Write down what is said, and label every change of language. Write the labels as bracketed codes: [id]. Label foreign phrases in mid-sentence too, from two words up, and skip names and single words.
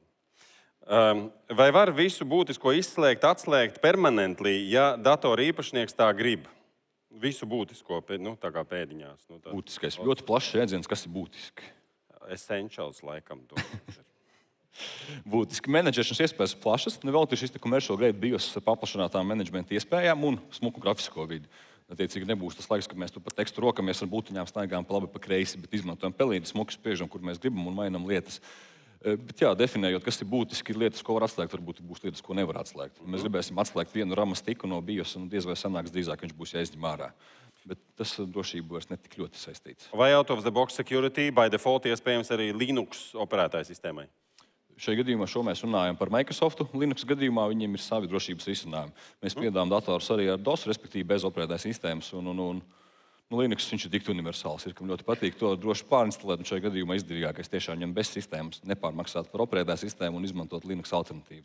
[lv] Vai var visu būtisko izslēgt, atslēgt permanently, ja datora īpašnieks tā grib? Visu būtisko, tā kā pēdiņās. Būtiskais. Ļoti plašs jēdziens, kas ir būtiski. Essentials, laikam. Būtiski menedžēšanas iespējas plašas. Vēl ir šis [en] commercial grade [lv] BIOS paplašinātām menedžmenta iespējām un smuku grafisko vidi. Attiecīgi nebūs tas laiks, kad mēs tu pa tekstu rokamies ar būtiņām staigām pa labi pa kreisi, bet izmantojam pelīti, smuku spiežam, kur mēs gribam un mainam lietas. Bet jā, definējot, kas ir būtiski, ir lietas, ko var atslēgt, varbūt būs lietas, ko nevar atslēgt. Mēs gribēsim atslēgt vienu rama stiku no BIOS un diez vai sanāks drīzāk, viņš būs jāizņem ārā. Bet tas drošība vairs netik ļoti saistīts. Vai [en] out of the box security by default [lv] iespējams arī Linux operētāju sistēmai? Šajā gadījumā mēs runājam par Microsoft. Linux gadījumā viņiem ir savi drošības risinājumi. Mēs piedāvājam datorus arī ar DOS, respektīvi bez operētāju sistēmas. Linux viņš ir tik universāls, ir, kam ļoti patīk to droši pārinstalēt. Šajā gadījumā izdevīgākais tiešām ņem bez sistēmas, nepārmaksāt par operētāju sistēmu un izmantot Linux alternatīvas.